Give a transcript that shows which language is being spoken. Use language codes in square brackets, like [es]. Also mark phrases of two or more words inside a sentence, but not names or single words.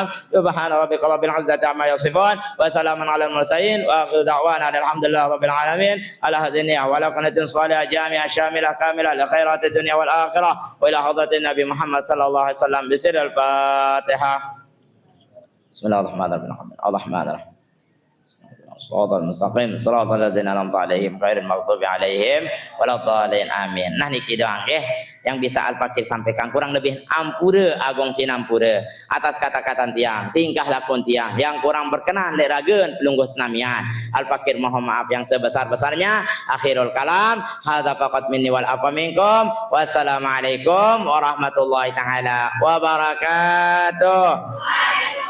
[ar] سبحان ربك رب العزة عما يصفون وسلام على المرسلين وآخر دعوانا الحمد لله رب العالمين على هذه النية وعلى قناة صالحة جامعة شاملة كاملة لخيرات الدنيا والآخرة وإلى حضرة النبي محمد صلى الله عليه وسلم بسر الفاتحة. بسم الله الرحمن الرحيم. صراط المستقيم صراط الذين أنعمت عليهم غير المغضوب عليهم ولا الضالين آمين. [id] Nah niki doang yang bisa Al-Fakir sampaikan kurang lebih [sas] ampura agong sinampura [id] atas kata-kata tiang tingkah [sas] lakon tiang [id] yang kurang berkenan [sas] leragen pelungguh senamian. [id] Al-Fakir mohon maaf yang sebesar-besarnya. [ar] آخر الكلام هذا فقط مني والعفو منكم. والسلام عليكم ورحمة الله تعالى وبركاته.